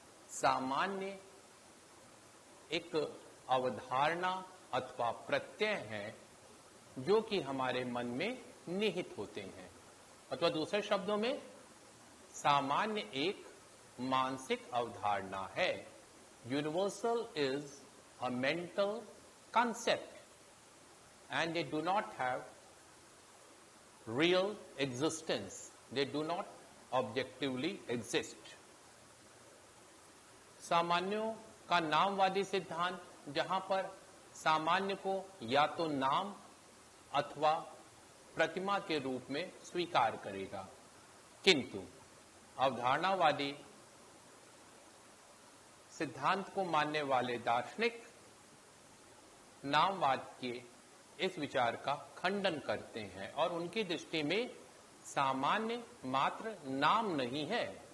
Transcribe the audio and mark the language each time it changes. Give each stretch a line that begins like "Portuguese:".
Hindi: सामान्य एक अवधारणा अथवा प्रत्यय है जो कि हमारे मन में निहित होते हैं, अथवा दूसरे शब्दों में सामान्य एक मानसिक अवधारणा है।
English: Universal is a mental concept and they do not have real existence, they do not objectively exist।
Hindi: सामान्यों का नामवादी सिद्धांत जहां पर सामान्य को या तो नाम अथवा प्रतिमा के रूप में स्वीकार करेगा, किंतु अवधारणावादी सिद्धांत को मानने वाले दार्शनिक नामवाद के इस विचार का खंडन करते हैं और उनकी दृष्टि में सामान्य मात्र नाम नहीं है।